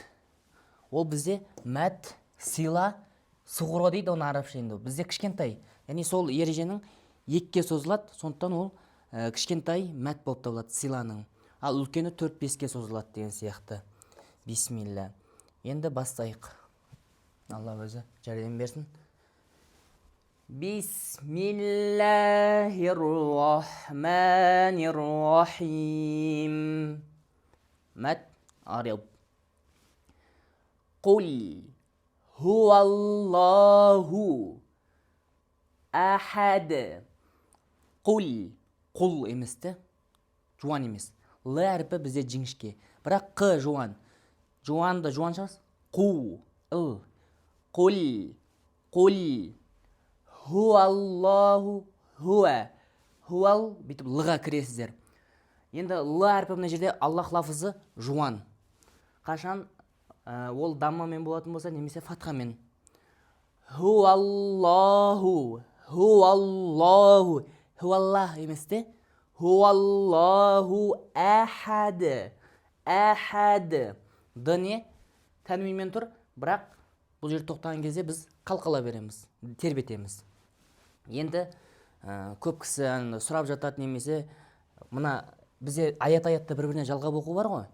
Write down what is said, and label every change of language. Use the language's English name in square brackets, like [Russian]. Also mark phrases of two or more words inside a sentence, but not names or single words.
[Kazakh] Ол бізде мәт, сила, сұғыры дейді оны арабша енді. Бізде кішкентай, яғни сол ереженің екіге созылады, сондықтан ол кішкентай мәт болып табылады силаның. Ал үлкені 4-5-ке созылады деген сияқты. Бисмилля. Енді бастайық. Алла өзі жәрдем берсін. [Arabic] بسم الله الرحمن الرحيم. Мәт араб. قل هو الله أحد. [Kazakh] Құл. Құл еместі. Жуан емес. Л әрпі бізде жіңішке. Бірақ қ жуан. Жуанды жуан шығас. Қу. Ил. [Arabic] قل. قل. هو الله. هو. هو ال. [Kazakh] Бүйтіп лға кіресіздер. Енді л әрпі мына жерде Аллах лафызы жуан. Қашан ол даммамен болатын болса, немесе фатхамен. [Arabic] هو الله. هو الله. Хуаллах еместе. هو الله أحد. [Kazakh] Ахады. Д не? Тәнвинмен тұр, бірақ бұл жер тоқтаған кезде біз қалқала береміз, тербетеміз. Енді көп кісі сұрап жатады, немесе мына бізде аят-аятта бір-біріне жалғап оқу бар ғой.